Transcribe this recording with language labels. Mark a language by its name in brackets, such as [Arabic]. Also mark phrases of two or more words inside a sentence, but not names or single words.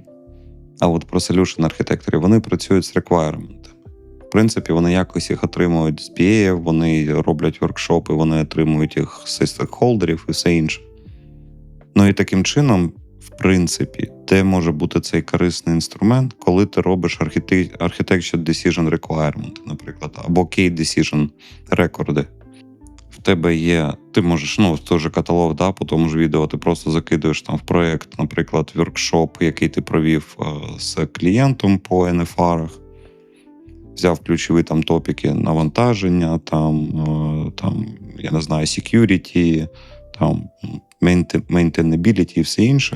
[Ukrainian] А от про solution архітекторів, вони працюють з requirement. В принципі, вони якось їх отримують з BA, вони роблять воркшопи, вони отримують їх з стейкхолдерів і все інше. І таким чином, в принципі, де може бути цей корисний інструмент, коли ти робиш [English] architecture decision requirement, [Ukrainian] наприклад, або [English] key decision [Ukrainian] рекорди. В тебе є, ти можеш, в той же каталог, по тому ж відео, ти просто закидуєш там в проєкт, наприклад, воркшоп, який ти провів з клієнтом по NFR-ах, взяв ключові там топіки навантаження, я не знаю, [English] security, maintainability [Ukrainian] і все інше.